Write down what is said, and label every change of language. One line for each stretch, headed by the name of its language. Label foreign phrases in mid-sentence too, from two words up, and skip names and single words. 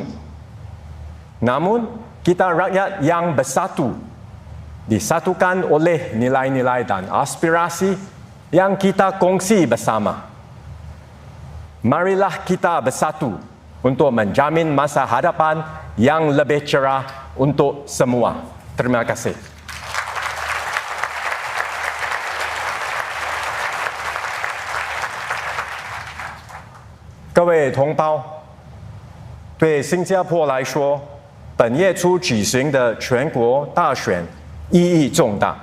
Malay: Namun, kita rakyat yang bersatu, disatukan oleh nilai-nilai dan aspirasi yang kita kongsi bersama. Marilah kita bersatu untuk menjamin masa hadapan yang lebih cerah untuk semua. Terima kasih.
Chinese: 各位同胞，对新加坡来说，本月初举行的全国大选意义重大。